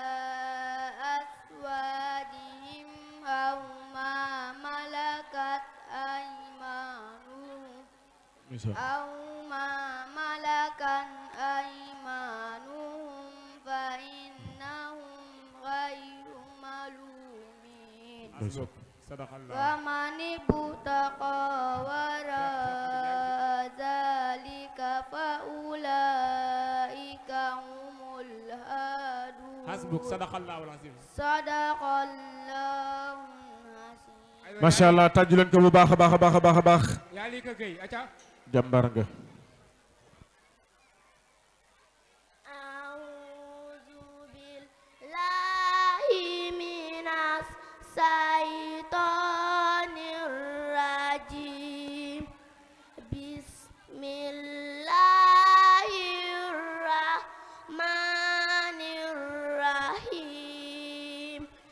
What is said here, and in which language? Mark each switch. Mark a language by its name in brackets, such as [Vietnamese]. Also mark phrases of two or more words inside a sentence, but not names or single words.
[Arabic] أزواجهم أو ما ملكت أيمانهم فإنهم غير ملومين ومن ابتغى وراء ذلك فأولئك هم الهادون حسبك صدق الله العظيم صدق الله العظيم ما شاء الله [Wolof] tàjju leen ko bu baax a baax a baax a baax a baax yaa lii ka gay aca jàmbar nga [Arabic] أعوذ بالله من الشيطان الرجيم بسم الله الرحمن الرحيم